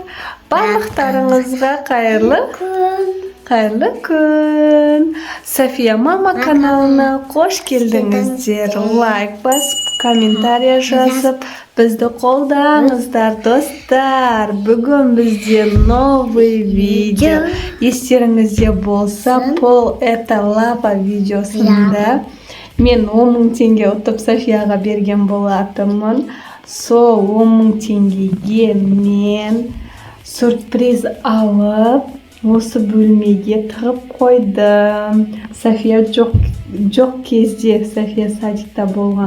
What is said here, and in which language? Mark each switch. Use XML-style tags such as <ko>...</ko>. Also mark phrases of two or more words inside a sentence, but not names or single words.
<kk>Барлықтарыңызға қайырлы күн! София мама каналына қош келдіңіздер. Лайк басып, комментария жазып, бізді қолдаңыздар, достар. Бүгін бізде</kk> <ru>новый видео.</ru> <kk>Естеріңізде болса, Пол это лапа видеосында мен 10.000 теңге ұтып Софияға берген болатынмын. Сол 10.000 теңгеге мен сюрприз алып, осы бөлмеге тығып қойдым. София жоқ кезде, София садикта болған.</kk>